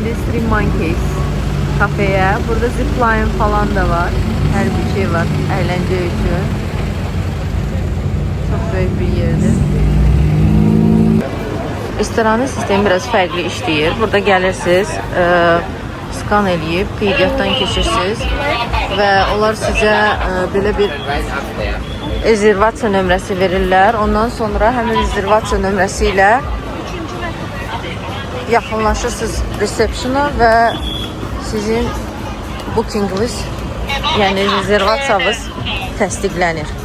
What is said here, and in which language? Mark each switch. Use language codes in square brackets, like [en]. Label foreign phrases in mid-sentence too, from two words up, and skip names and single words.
[tr] Three Monkeys kafeye. Burada zipline falan da var. Her bir şey var. Eğlence için. Çok büyük bir yerdir. [az] Restoranın sistemi biraz fərqli işləyir. Burada gəlirsiniz, skan eləyib, qeydiyyatdan keçirsiniz və onlar sizə belə bir rezervasiya nömrəsi verirlər. Ondan sonra həmin rezervasiya nömrəsi ilə yaxınlaşırsınız resepsiona və sizin bookinginiz, yəni rezervasiyanız təsdiqlənir.